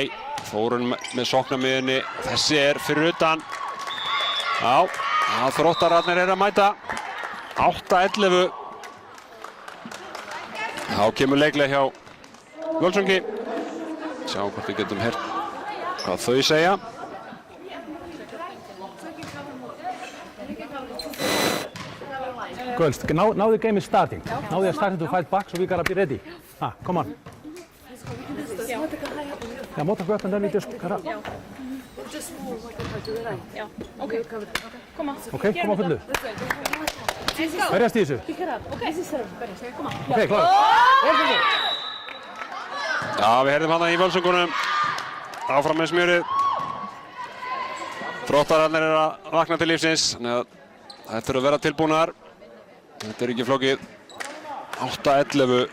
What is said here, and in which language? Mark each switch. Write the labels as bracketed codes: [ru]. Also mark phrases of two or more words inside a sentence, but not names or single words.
[is] Þórunn með sóknarmiðunni. Þessi er fyrir utan. Þróttararnir að mæta. 8-11. Þá kemur leiklega hjá Völsungi. Sjáum hvort við getum heyrt hvað þau segja. [en] Girls, now the game is starting. Now they are starting to fight back, so we gotta be ready. Come on. Yeah, [is] Móttaka upp [en] and then we just gotta... Just move like I do right. Yeah. [is] Okay. Kom á. Okay, kom á fullu. Verjast í þessu. [en] Pick it up. Okay. This is serve. [is] Kom á. Okay, klár. Við heyrðum hana í Völsungunum. Áfram með smjörið. Þróttararnir að vakna til lífsins. Þannig að þetta eru að vera tilbúnar. Þetta er ekki flókið. 8-11.